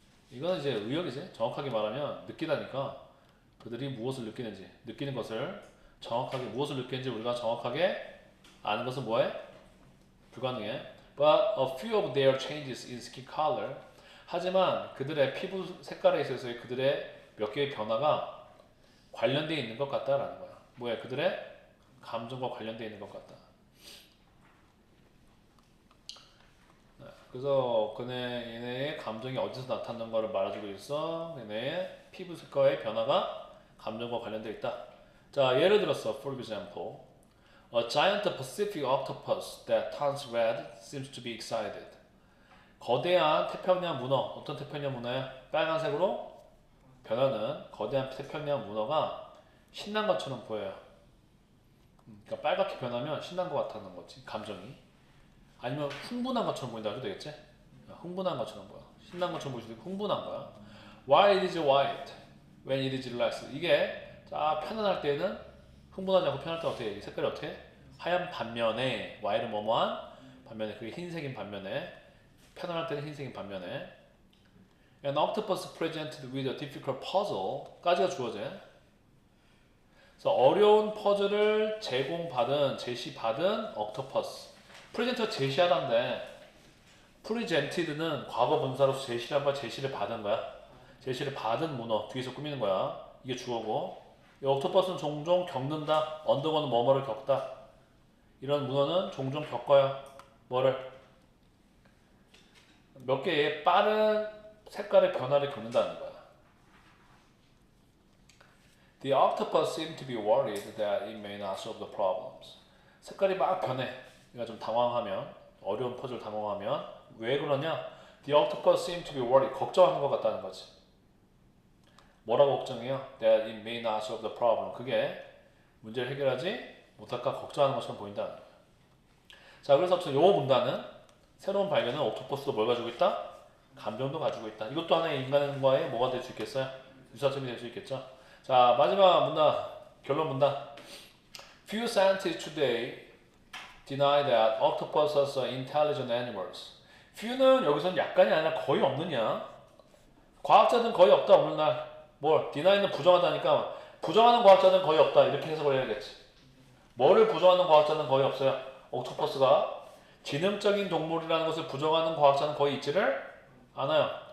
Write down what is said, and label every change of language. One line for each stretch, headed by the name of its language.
Korean: 이건 이제 의역이지. 정확하게 말하면 느끼다니까 그들이 무엇을 느끼는지, 느끼는 것을 정확하게 무엇을 느끼는지 우리가 정확하게 아는 것은 뭐해? 불가능해.
English: But a few of their changes in skin color.
Korean: 하지만 그들의 피부 색깔에 있어서의 그들의 몇 개의 변화가 관련되어 있는 것 같다라는 거야. 뭐야? 그들의 감정과 관련되어 있는 것 같다. 그래서 얘네의 감정이 어디서 나타나는 것을 말해주고 있어. 얘네의 피부 색깔의 변화가 감정과 관련되어 있다. 자, 예를 들어서,
English: for example, a giant Pacific octopus that turns red seems to be excited.
Korean: 거대한 태평양 문어, 어떤 태평양 문어야? 빨간색으로 변하는 거대한 태평양 문어가 신난 것처럼 보여요. 그러니까 빨갛게 변하면 신난 것 같다는 거지, 감정이. 아니면 흥분한 것처럼 보인다 해도 되겠지? 흥분한 것처럼 보여. 신난 것처럼 보일 수도 있고 흥분한 거야.
English: Why it is white when it is relaxed?
Korean: 이게 자 편안할 때는 흥분하지 않고 편할 때 어떻게 해? 이 색깔이 어떻게 해? 하얀 반면에 Y는 뭐뭐한 반면에 그게 흰색인 반면에 편안할 때는 흰색인 반면에
English: An octopus presented with a difficult puzzle
Korean: 까지가 주어져. 그래서 어려운 퍼즐을 제시받은 octopus. 프레젠트가 제시하다인데 프레젠티드는 과거 분사로서 제시를 받은 거야. 제시를 받은 문어 뒤에서 꾸미는 거야. 이게 주어고 이 옥토퍼스는 종종 겪는다. 언더고는 뭐뭐를 겪다. 이런 문어는 종종 겪어요. 뭐를? 몇 개의 빠른 색깔의 변화를 겪는다는 거야.
English: The octopus seemed to be worried that it may not solve the problems.
Korean: 색깔이 막 변해. 얘가 좀 당황하면 어려운 퍼즐 당황하면 왜 그러냐?
English: The octopus seemed to be worried.
Korean: 걱정하는 것 같다는 거지. 뭐라고 걱정해요?
English: That it may not solve the problem.
Korean: 그게 문제를 해결하지 못할까 걱정하는 것처럼 보인다는 거예요. 자, 그래서 요 문단은 새로운 발견은 옥토퍼스도 뭘 가지고 있다? 감정도 가지고 있다. 이것도 하나의 인간과의 뭐가 될 수 있겠어요? 유사점이 될 수 있겠죠. 자, 마지막 문단, 결론 문단.
English: Few scientists today deny that octopuses are intelligent animals.
Korean: few는 여기서는 약간이 아니라 거의 없느냐? 과학자들은 거의 없다 없는 날. 뭘? deny는 부정하다니까 부정하는 과학자들은 거의 없다 이렇게 해석을 해야겠지. 뭐를 부정하는 과학자는 거의 없어요? 옥토퍼스가 지능적인 동물이라는 것을 부정하는 과학자는 거의 있지를 않아요.